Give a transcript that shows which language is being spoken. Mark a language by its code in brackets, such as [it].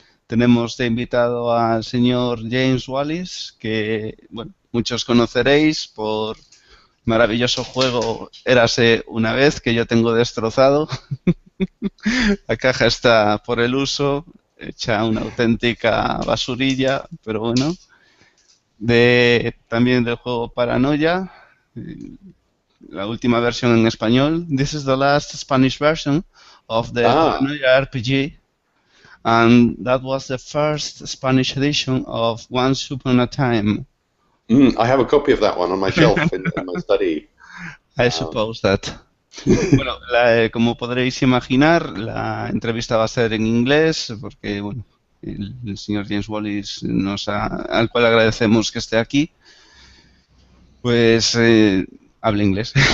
[es] Tenemos de invitado al señor James Wallis, que bueno, muchos conoceréis por maravilloso juego Érase una vez, que yo tengo destrozado. La caja está por el uso, hecha una auténtica basurilla, pero bueno. También del juego Paranoia, la última versión en español. [en] This is the last Spanish version of the Ah, Paranoia RPG, and that was the first Spanish edition of Once Upon a Time. I have a copy of that one on my shelf in my study. I Um, suppose that. [es] Bueno, como podréis imaginar, la entrevista va a ser en inglés, porque bueno, el señor James Wallis al cual agradecemos que esté aquí, pues habla inglés.